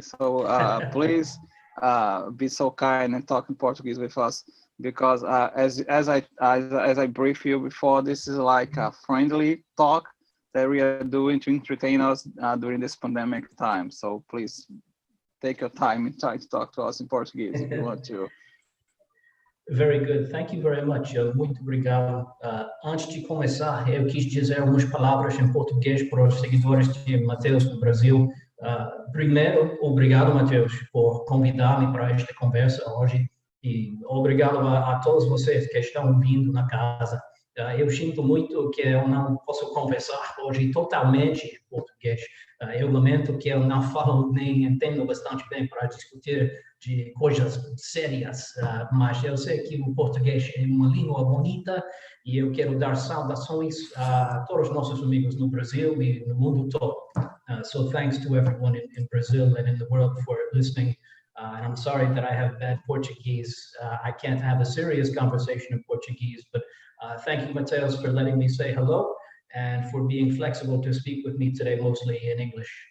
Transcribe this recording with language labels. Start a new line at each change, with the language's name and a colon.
English: So please be so kind and talk in Portuguese with us because as I briefed you before, this is like a friendly talk that we are doing to entertain us during this pandemic time. So please take your time and try to talk to us in Portuguese if you want to. Very good. Thank you very much.
Portuguese: Muito obrigado. Antes de começar, eu quis dizer algumas palavras em português para os seguidores de Matheus no Brasil. Primeiro, obrigado, Matheus, por convidar-me para esta conversa hoje. E obrigado a todos vocês que estão vindo na casa. Eu sinto muito que eu não posso conversar hoje totalmente em português. Eu lamento que eu não falo nem entendo bastante bem para discutir de coisas sérias, mas eu sei que o português é uma língua bonita e eu quero dar saudações a todos os nossos amigos no Brasil e no mundo todo.
English: So thanks to everyone in Brazil and in the world for listening. And I'm sorry that I have bad Portuguese. I can't have a serious conversation in Portuguese, but thank you, Mateus, for letting me say hello and for being flexible to speak with me today, mostly in English.